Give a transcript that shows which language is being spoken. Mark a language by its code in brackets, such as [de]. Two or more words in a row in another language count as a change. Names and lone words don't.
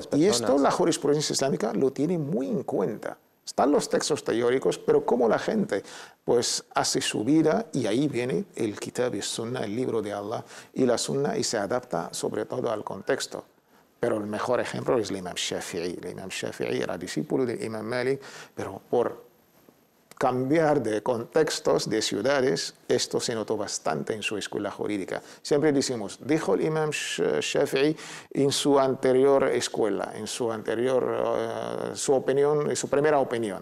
[es] Y esto la jurisprudencia islámica lo tiene muy en cuenta. Están los textos teóricos, pero cómo la gente pues, hace su vida, y ahí viene el Kitab y Sunna, el libro de Allah y la Sunna, y se adapta sobre todo al contexto. Pero el mejor ejemplo es el imam Shafi'i. El imam Shafi'i era discípulo del imam Malik, pero por cambiar de contextos, de ciudades, esto se notó bastante en su escuela jurídica. Siempre decimos, dijo el imam Shafi'i en su anterior escuela, en su anterior, su opinión, su primera opinión.